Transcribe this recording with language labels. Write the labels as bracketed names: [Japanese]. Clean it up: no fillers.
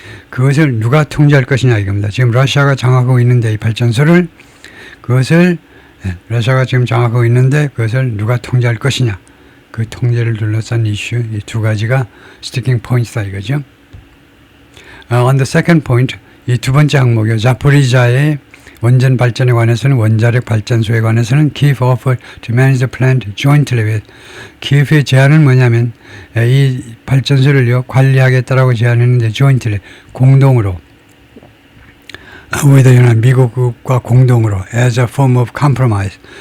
[Korean] 그것을 누가 통제할 것이냐 이겁니다. 지금 러시아가 장악하고 있는데 이 발전소를 러시아가 지금 장악하고 있는데 그것을 누가 통제할 것이냐. 그 통제를 둘러싼 이슈, 이 두 가지가 스티킹 포인트다 이거죠. [English] On the second point, [Korean] 이 두 번째 항목이요. 자포리자의 원전 발전에 관해서는 원자력 발전소에 관해서는 [English] Kiev offered to manage the plant jointly with. [Korean] 키예프의 제안은 뭐냐면 이 발전소를요 관리하겠다라고 제안했는데 jointly 공동으로. [English] with [Korean] 미국과 공동으로 [English] as a form of compromise.